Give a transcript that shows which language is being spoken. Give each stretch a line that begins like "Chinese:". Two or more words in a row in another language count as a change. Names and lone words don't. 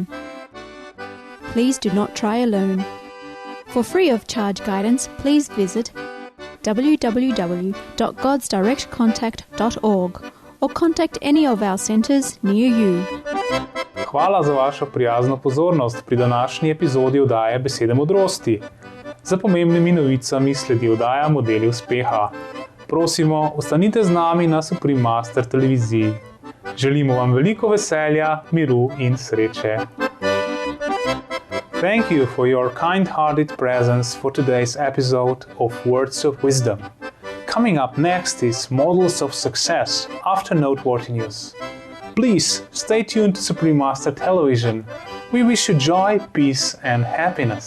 English: Please do not try alone. For free of charge guidance, please visit www.godsdirectcontact.org or contact any of our centers near you.
Slovenian: Hvala za vašo prijazno pozornost pri današnji epizodi oddaje Besede modrosti. Za pomembnimi novicami sledi oddaja Modeli uspeha. Prosimo, ostanite z nami na Supreme Master televiziji. Želimo vam veliko veselja, miru in sreče.
English: Thank you for your kind-hearted presence for today's episode of Words of Wisdom. Coming up next is Models of Success after noteworthy news. Please stay tuned to Supreme Master Television. We wish you joy, peace and happiness.